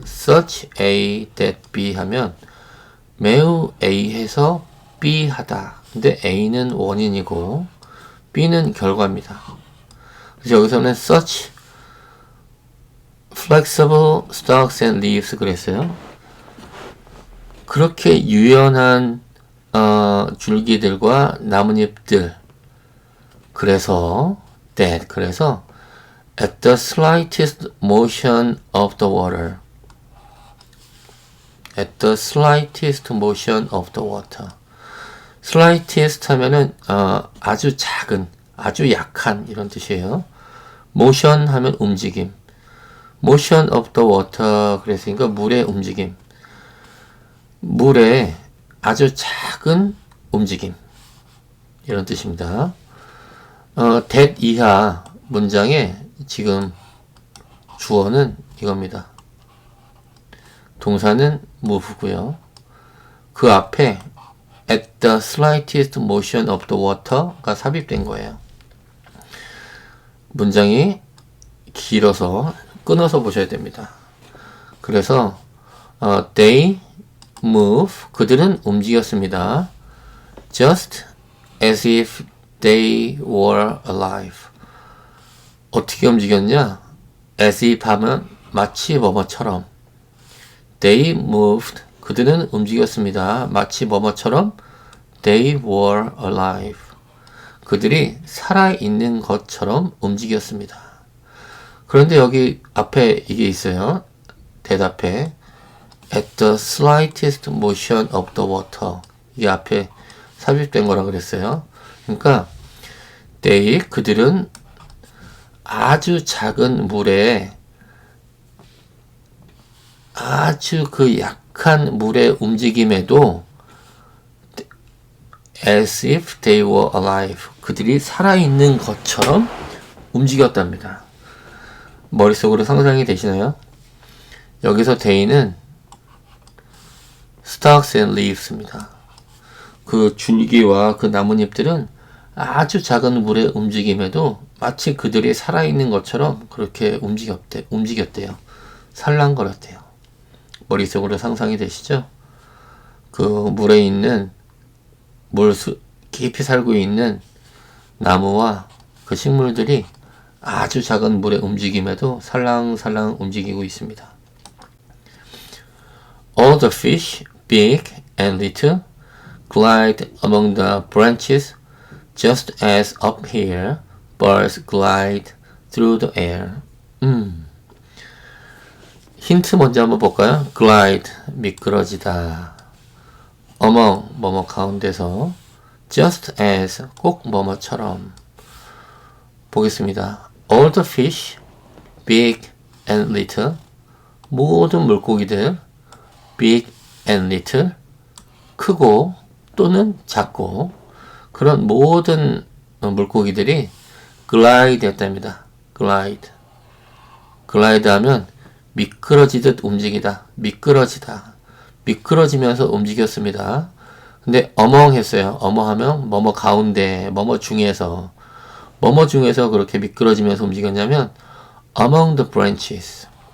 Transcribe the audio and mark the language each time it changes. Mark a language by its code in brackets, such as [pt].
[en] such a that be [ko] 하면 매우 A해서 B 하다 근데 A는 원인이고 B는 결과입니다. 그래서 여기서는 [en] such flexible stalks and leaves [ko] 그랬어요. 그렇게 유연한 줄기들과 나뭇잎들. 그래서 [en] at the slightest motion of the water. at the slightest motion of the water. [ko] slightest 하면은 아주 작은, 아주 약한 이런 뜻이에요. motion 하면 움직임. [en] motion of the water [ko] 그랬으니까 물의 움직임. 물의 아주 작은 움직임. 이런 뜻입니다. that 이하 문장에 지금 주어는 이겁니다. 동사는 move고요. 그 앞에 [en] at the slightest motion of the water가 [ko] 삽입된 거예요. 문장이 길어서 끊어서 보셔야 됩니다. 그래서 [en] they move [ko] 그들은 움직였습니다. [en] just as if they were alive. [ko] 어떻게 움직였냐? as if 하면 마치 뭐뭐처럼. [en] They moved. [ko] 그들은 움직였습니다. 마치 뭐뭐처럼. [en] They were alive. [ko] 그들이 살아있는 것처럼 움직였습니다. 그런데 여기 앞에 이게 있어요. 대답해. [en] At the slightest motion of the water. [ko] 이게 앞에 삽입된 거라 그랬어요. 그러니까 they 그들은 아주 작은 물에 아주 그 약한 물의 움직임에도 [en] as if they were alive. [ko] 그들이 살아있는 것처럼 움직였답니다. 머릿속으로 상상이 되시나요? 여기서 they는 [en] stalks and leaves [ko] 입니다. 그 줄기와 그 나뭇잎들은 아주 작은 물의 움직임에도 마치 그들이 살아있는 것처럼 그렇게 움직였대요. 살랑거렸대요. 머릿속으로 상상이 되시죠? 그 물에 있는 깊이 살고 있는 나무와 그 식물들이 아주 작은 물의 움직임에도 살랑살랑 움직이고 있습니다. [en] All the fish, big and little, glide among the branches, just as up here birds glide through the air. [ko] 힌트 먼저 한번 볼까요? glide, 미끄러지다. among, 뭐뭐 가운데서. just as, 꼭 뭐뭐처럼. 보겠습니다. [en] all the fish, big and little, [ko] 모든 물고기들, big and little, 크고 또는 작고, 그런 모든 물고기들이 glide 했답니다. [en] glide. [ko] glide 하면 미끄러지듯 움직이다. 미끄러지다. 미끄러지면서 움직였습니다. 근데 among 했어요. among 하면 뭐뭐 가운데, 뭐뭐 중에서. 뭐뭐 중에서 그렇게 미끄러지면서 움직였냐면 [en] among the branches.